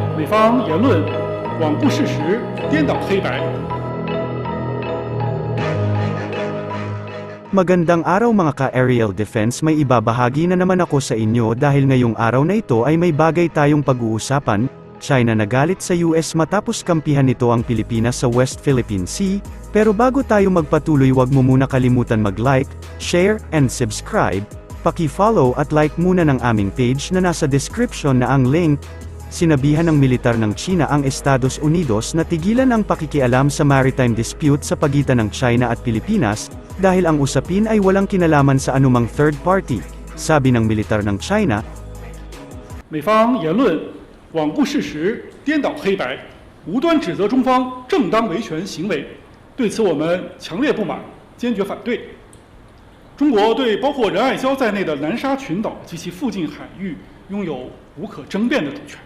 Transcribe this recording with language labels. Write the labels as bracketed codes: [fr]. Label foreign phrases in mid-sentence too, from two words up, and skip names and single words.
[zh] 方言论罔顾事实、颠倒黑白。 [tl] Magandang araw mga ka-aerial defense, may ibabahagi na naman ako sa inyo dahil ngayong araw na ito ay may bagay tayong pag-uusapan. China nagalit sa US matapos kampihan nito ang Pilipinas sa West Philippine Sea, pero bago tayo magpatuloy wag mo muna kalimutan mag- [en] like, share, and subscribe. [tl] Paki-follow at like muna ng aming page na nasa description na ang link. Sinabihan ng militar ng China ang Estados Unidos na tigilan ang pakikialam sa [en] maritime dispute [tl] sa pagitan ng China at Pilipinas, dahil ang usapin ay walang kinalaman sa anumang [en] third party, [tl] sabi ng militar ng China. [zh] 美方言论罔顾事实、颠倒黑白，无端指责中方正当维权行为，对此我们强烈不满，坚决反对。中国对包括仁爱礁在内的南沙群岛及其附近海域拥有无可争辩的主权。